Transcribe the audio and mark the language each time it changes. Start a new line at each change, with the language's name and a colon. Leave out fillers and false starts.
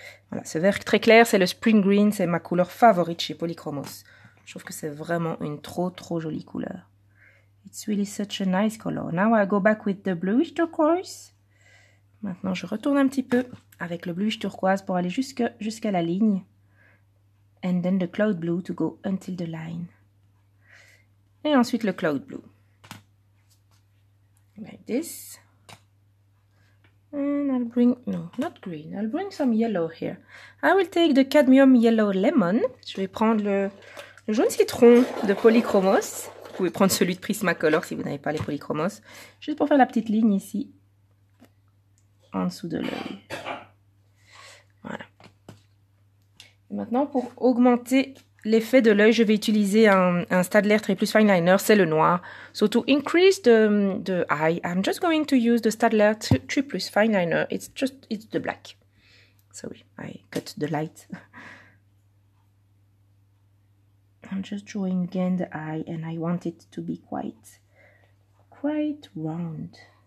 French: Voilà, ce vert très clair, c'est le spring green, c'est ma couleur favorite chez Polychromos. Je trouve que c'est vraiment une trop jolie couleur.
English: It's really such a nice color. Now I go back with the bluish turquoise.
French: Maintenant, je retourne un petit peu avec le bluish turquoise pour aller jusqu'à la ligne.
English: And then the cloud blue to go until the line.
French: Et ensuite le cloud blue.
English: Like this. And I'll bring, no, not green. I'll bring some yellow here. I will take the cadmium yellow lemon.
French: Je vais prendre le jaune citron de Polychromos. Vous pouvez prendre celui de Prismacolor si vous n'avez pas les Polychromos. Juste pour faire la petite ligne ici. En dessous de l'œil. Voilà. Et maintenant, pour augmenter l'effet de l'œil, je vais utiliser un Staedtler Triplus Fine Liner, c'est le noir.
English: So to increase the eye, I'm just going to use the Staedtler Triplus Fine Liner. It's the black. Sorry, I cut the light. I'm just drawing again the eye and I want it to be quite round.